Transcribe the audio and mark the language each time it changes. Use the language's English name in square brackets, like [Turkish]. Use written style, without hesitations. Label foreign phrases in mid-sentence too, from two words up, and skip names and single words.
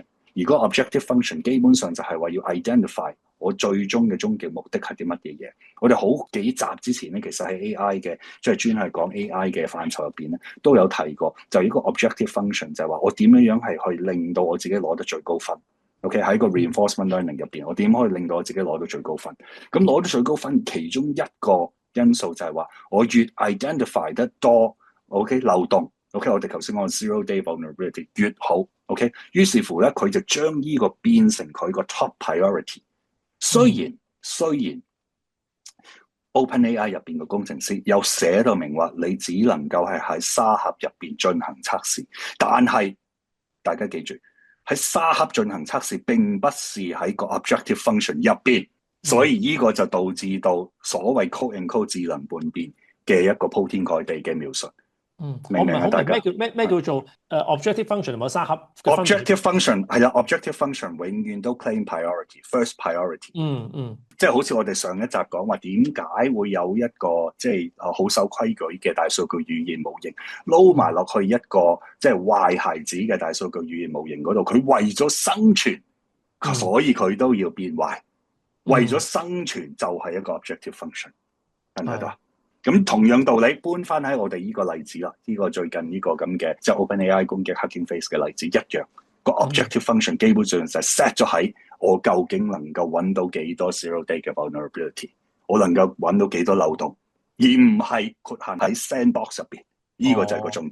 [Cantonese] 而個 [English] objective function [Cantonese] 基本上就係話要 identify 我最終嘅終極目的係啲乜嘢嘢。我哋好幾集之前咧，其實喺 AI 嘅即係專係講 AI 嘅範疇入邊咧，都有提過，就呢個 [English] objective function [Cantonese] 就係話我點樣係去令到我自己攞得最高分。OK， 喺個 [English] reinforcement learning [Cantonese] 入邊，我點可以令到我自己攞到最高分？咁攞到最高分，其中一個因素就係話我越 identify 得多 OK 漏洞。OK， 我哋頭先講 [English] zero day vulnerability [Cantonese] 越好。OK， 於是乎咧，佢就將呢個變成佢個 [English] top priority。 [Cantonese] 雖然 OpenAI 入邊嘅工程師有寫到明話，你只能夠係喺沙盒入邊進行測試，但係大家記住，喺沙盒進行測試並不是喺個 [English] objective function [Cantonese] 入邊，所以呢個就導致到所謂 [English] code and code [Cantonese] 智能叛變嘅一個鋪天蓋地嘅描述。我唔係好明咩叫做 [English] objective function [Cantonese] 同埋沙盒 [English] objective function 係啦 objective function 永遠都 claim priority first priority。 [Cantonese] 即係好似我哋上一集講話，點解會有一個即係好守規矩嘅大數據語言模型撈埋落去一個即係壞孩子嘅大數據語言模型嗰度？佢為咗生存，所以佢都要變壞。為咗生存就係一個 [English] objective function， [Cantonese] 睇唔睇到？咁同樣道理搬翻喺我哋呢個例子啦，呢個最近呢個咁嘅即係 OpenAI 攻擊 Hugging Face 嘅例子一樣，個 [English] objective function [Cantonese] 基本上就係 set 咗喺我究竟能夠揾到幾多 [English] zero day [Cantonese] 嘅 vulnerability， 我能夠揾到幾多漏洞，而唔係局限喺 sandbox 入邊，呢個就係個重點。